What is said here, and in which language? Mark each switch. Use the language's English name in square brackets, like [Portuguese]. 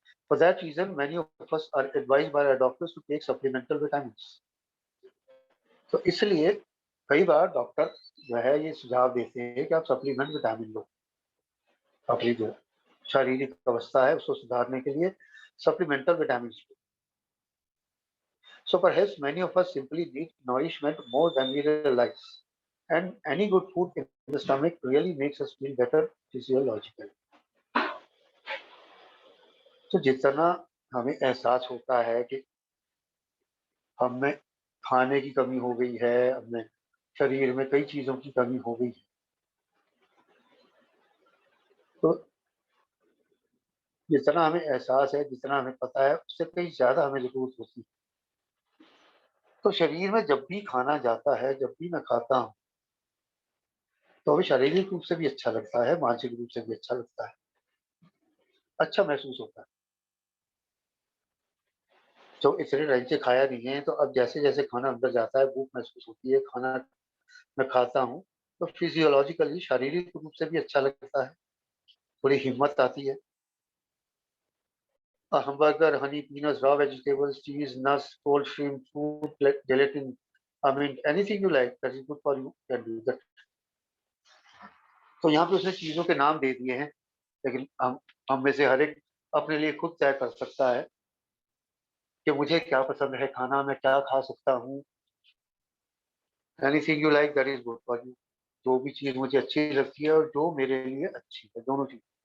[English] For that reason many of us are advised by our doctors to take supplemental vitamins. [Hindi] तो इसलिए कई बार doctor जो है ये सुझाव देते हैं कि आप सप्लीमेंट विटामिन लो, अपनी जो शारीरिक अवस्था है उसको सुधारने के लिए supplemental vitamins low. [English] So perhaps many of us simply need nourishment more than we realize. And any good food in the stomach really makes us feel better physiologically. [Hindi] तो जितना हमें एहसास होता है कि हमें खाने की कमी हो गई है, हमें शरीर में कई चीज़ों की कमी हो गई है, तो जितना हमें एहसास है, जितना हमें पता है, उससे कहीं ज़्यादा हमें ज़रूरत होती है। तो शरीर में जब भी खाना जाता है, जब भी मैं खाता हूँ, तो हमें शारीरिक रूप से भी अच्छा लगता है, मानसिक रूप से भी अच्छा लगता है, अच्छा महसूस होता है। जो इतने टाइम से खाया नहीं है, तो अब जैसे-जैसे खाना अंदर जाता है, भूख महसूस होती है, खाना मैं खाता हूँ, तो फिज़ियोलॉजिकली शारीरिक रूप से भी अच्छा लगता है, थोड़ी हिम्मत आती है। [English] hamburger, honey, peanuts, raw vegetables, cheese, nuts, cold shrimp, fruit, gelatin, I mean anything you like that is good for you can do that। [Hindi] तो यहाँ पे उसने चीज़ों के नाम दे दिए हैं, लेकिन हम में से हर एक अपने लिए खुद तय कर सकता है कि मुझे क्या पसंद है खाना, मैं क्या खा सकता हूँ। [English] Anything you like that is good for you. [Hindi] जो भी चीज़ मुझे अच्छी लगती है और जो मेरे लिए अच्छी है, दोनों चीज़।